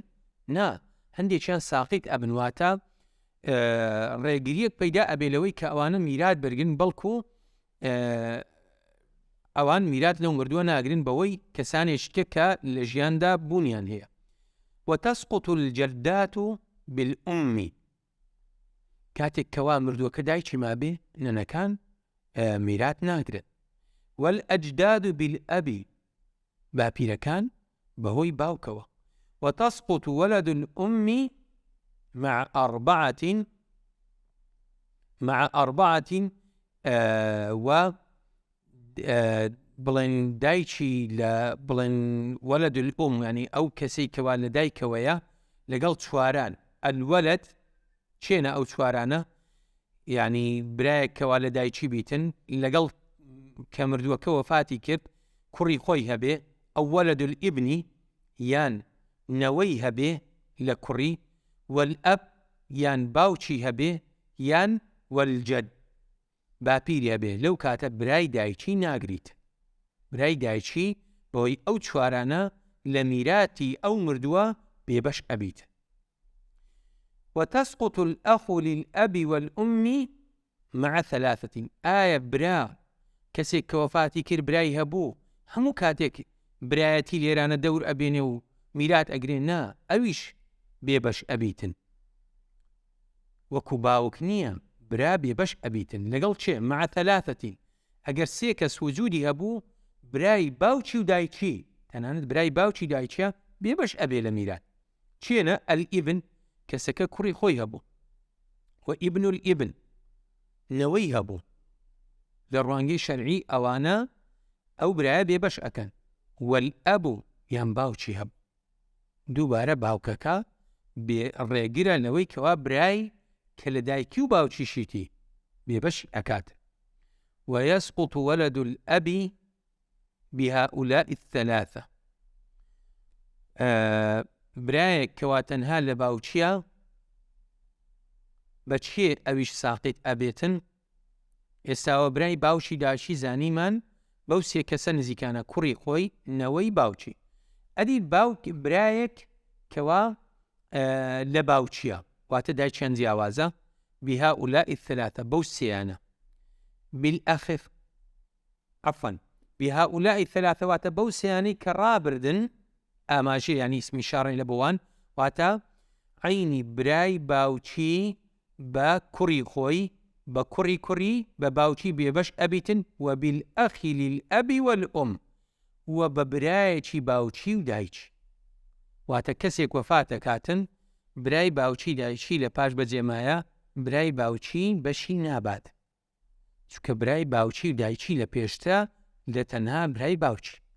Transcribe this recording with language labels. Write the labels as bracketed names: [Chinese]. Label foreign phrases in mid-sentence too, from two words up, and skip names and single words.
[Central Kurdish] نا هەندێکیان ساقیت ئەبن واتە ڕێگریەک پەیدا ئەبێلەوەی کە ئەوانە میرات بەرگن بەڵکو ئەوان میرات لەو مردووە ناگرن بەوەی کەسانێشکە کە لە ژیاندا بوونیان هەیە. [Arabic] وتسقط الجدات بالأم [Central Kurdish] کاتێک کەوا مردووەکە دایکی مابێ نەنەکان میرات ناگرن. [Arabic] والأجداد بالأب [Central Kurdish] باپیرەکان بەهۆی باوکەوە. [Arabic] وتسقط ولد الأم مع أربعة [Central Kurdish] و بڵێن دایکی لە بڵێن [Arabic] ولد الأم [Central Kurdish] ینی ئەو کەسەی کەوا لە دایکەوەیە لەگەڵ چواران الولد چێنە ئەو چوارانە ینی برایەک کەوا لە دایکی بیتن لەگەڵ کە مردووەکە وەفاتی کرد کوڕی خۆی هەبێ ئەو [Arabic] ولد الابنی [Central Kurdish] یان نەوەی هەبێ لە کوڕی والأب یان باوکی هەبێ یان والجد باپیری هەبێ لەو کاتە برای دایکی ناگریت برای دایکی بۆی ئەو چوارانە لە میراتی ئەو مردووە بێبەش ئەبیت. [Arabic] وتسقط الأخ للأب والأم مع ثلاثة [Central Kurdish] ئایا برا کەسێک کە وەفاتی کرد برای هەبوو هەموو کاتێک برایەتی لێرانە دەور ئەبێنێ و میرات ئەگرێن نا ئەویش بێبەش ئەبیتن وەکو باوک نییە برا بێبەش ئەبیتن لەگەڵ چێ [Arabic] مع ثلاثة [Central Kurdish] ئەگەر سێ کەس وجودی هەبوو برای باوکی و دایکی تەنانەت برای باوکی دایکیە بێبەش ئەبێ لە میرات چێنە الئیبن کەسەکە کوڕی خۆی هەبوو و [Arabic] ئیبن الئیبن [Central Kurdish] نەوەی هەبوو لە ڕوانگەی شەرعی ئەوانە ئەو برایە بێبەش ئەکەن والئەب یان باوکی هەبوو دووبارە باوکەکە بێ ڕێگرە لەوەی کەوا برای کە لە دایکی و باوکیشیتی بێبەش ئەکات. [Arabic] ويسقط ولد الأب بهؤلاء الثلاثة [Central Kurdish] برایەک کەوا تەنها لە باوچیە بەچێ ئەویش ساقیت ئەبێتن ئێستاوە برای باوکی داشی زانیمان بەو سێ کەسە نزیکانە کوڕی خۆی نەوەی باوکی ئەدی باوک برایەک کەوا لە باوچیە واتە دایکیان جیاوازە [Arabic] بهؤلاء الثلاثة [Central Kurdish] بەو سێیانە [Arabic] بالآخر عفوا بهؤلاء الثلاثة [Central Kurdish] واتە بەو سێیانەی کە ڕابردن ئاماژەیە یعنی اسمی شاڕی لە بۆوان واتە عینی برای باوچی بە کوڕی خۆی بە کوڕی کوڕی بە باوچی بێبەش ئەبیتن و [Arabic] بالأخی للأبی والأم [Central Kurdish] و بە برایەکی باوچی و دایکی واتە کەسێک وەفاتە کاتن برای باوچی دایکی لە پاش بەجێمایە برای باوچی بەشی نابات چونکە برای باوچی و دایکی لە پێشتە لە تەنها برای باوچی